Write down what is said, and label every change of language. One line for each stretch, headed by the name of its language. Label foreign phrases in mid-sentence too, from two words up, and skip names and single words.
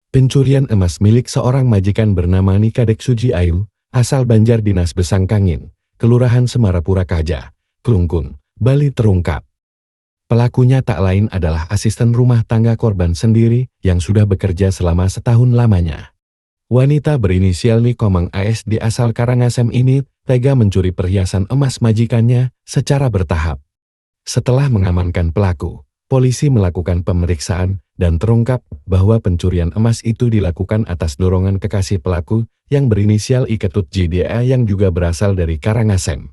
Indonesian: Pencurian emas milik seorang majikan bernama Nikadek Suji Ayu, asal Banjar Dinas Besangkangin, Kelurahan Semarapura Kaja, Klungkung, Bali terungkap. Pelakunya tak lain adalah asisten rumah tangga korban sendiri yang sudah bekerja selama setahun lamanya. Wanita berinisial Nikomang ASD asal Karangasem ini tega mencuri perhiasan emas majikannya secara bertahap. Setelah mengamankan pelaku, polisi melakukan pemeriksaan dan terungkap bahwa pencurian emas itu dilakukan atas dorongan kekasih pelaku yang berinisial Iketut JDA yang juga berasal dari Karangasem.